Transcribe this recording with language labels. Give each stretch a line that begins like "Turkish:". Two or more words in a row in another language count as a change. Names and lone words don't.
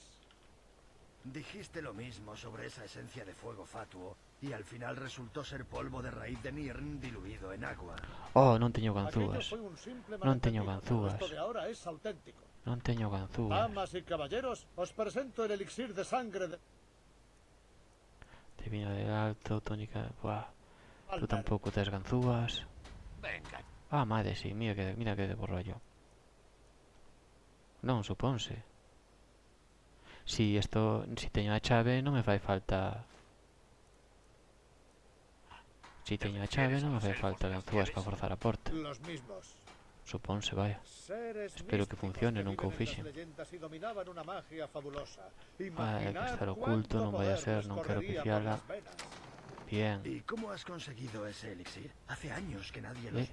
Spanish: Dijiste lo mismo sobre esa esencia de fuego fatuo y al final resultó ser polvo de raíz de Nirn diluido en agua.
Galician: Oh, non teño
Spanish: Aquello
Galician: ganzúas.
Spanish: fue un simple
Galician: Non teño
Spanish: malentendido, pero
Galician: ganzúas.
Spanish: esto de ahora es auténtico.
Galician: Non teño ganzúas.
Spanish: Damas y caballeros, os presento el elixir de sangre de Divino del alto, tónica... Buah. Tú Albert.
Galician: tampouco tes ganzúas.
Spanish: Venga,
Galician: Ah, Madesi, mira que de borrollo. Non, suponse. Si teño a chave non me fai falta... Si teño a chave non me fai falta ganzúas para forzar a porta.
Spanish: los mismos.
Galician: Suponse, vaya.
Spanish: Seres
Galician: Espero que
Spanish: místicos
Galician: funcione, nunca o
Spanish: viven en las
Galician: fixen.
Spanish: leyendas y dominaban una magia fabulosa.
Galician: Hai que
Spanish: Imaginad
Galician: estar oculto,
Spanish: cuánto
Galician: non vai a
Spanish: poder
Galician: ser,
Spanish: les
Galician: non quero
Spanish: correría por
Galician: piciala.
Spanish: las venas. Bien. ¿Y cómo has conseguido ese elixir? Hace años que nadie Eh,